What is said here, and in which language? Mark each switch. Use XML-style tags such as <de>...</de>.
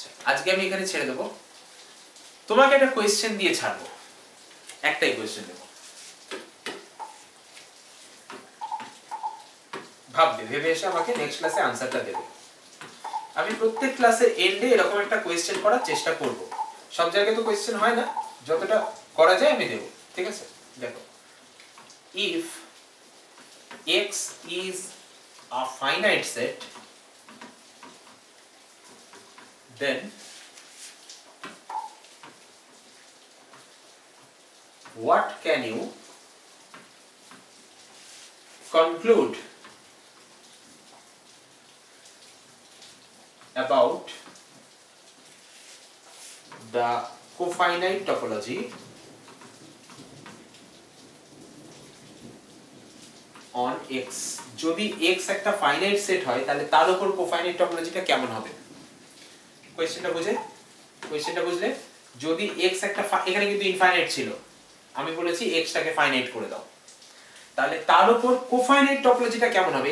<bn>আজকে আমি এখানে ছেড়ে দেবো, তোমাকে একটা কোয়েশ্চেন দিয়ে ছাড়বো, একটাই কোয়েশ্চেন দেবো, ভাববে, ভেবে এসে আমাকে নেক্সট ক্লাসে আনসারটা দেবে। আমি প্রত্যেক ক্লাসের এন্ডে এরকম একটা কোয়েশ্চেন করার চেষ্টা করব। সব জায়গায় তো কোয়েশ্চেন হয় না, যতটা করা যায় আমি দেব, ঠিক আছে?</bn> <en>দেখো, if x is a finite set, then what can you conclude about the cofinite topology on x?</en> <bn>যদি x একটা ফাইনাইট সেট হয় তাহলে তার উপর কোফাইনাইট টপোলজিটা কেমন হবে? কোশ্চেনটা বুঝলে? যদি x একটা এখানে কিন্তু ইনফাইনাইট ছিল, আমি বলেছি x টাকে ফাইনাইট করে দাও, তাহলে তার উপর কোফাইনাইট টপোলজিটা কেমন হবে?</bn>